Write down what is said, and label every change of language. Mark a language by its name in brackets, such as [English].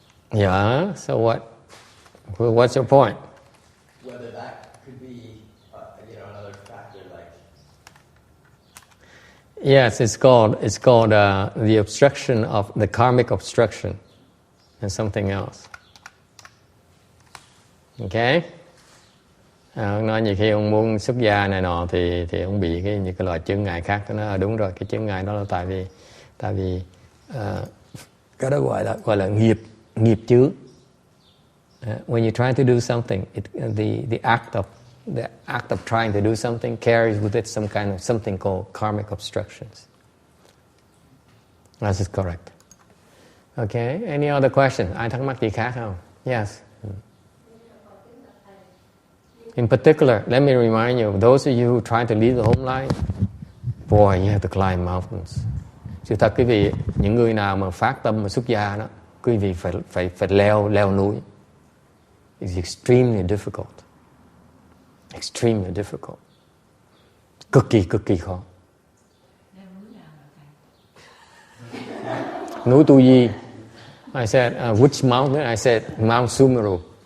[English] Yeah, so what? What's your point? Whether that could be, another factor, like. Yes, it's called the obstruction of the karmic obstruction, and something else. Okay. [Vietnamese] Ông nói nhiều khi ông muốn xuất gia này nọ thì ông bị những cái loại chướng ngại khác. Nó nói đúng rồi, cái chướng ngại đó là tại vì cái đó gọi là nghiệp chướng. [English] When you try to do something, the act of trying to do something carries with it some kind of something called karmic obstructions. That is correct. Okay. Any other question? [Vietnamese] Ai thắc mắc gì khác không? [English] Yes. In particular, let me remind you, those of you who try to live the home life, boy, you have to climb mountains. [Vietnamese] Sự thật quý vị, những người nào mà phát tâm mà xuất gia đó, quý vị phải leo núi. [English] It's extremely difficult. Extremely difficult. [Vietnamese] Cực kỳ khó. Núi Tu Di. [English] I said, which mountain? I said, Mount Sumeru.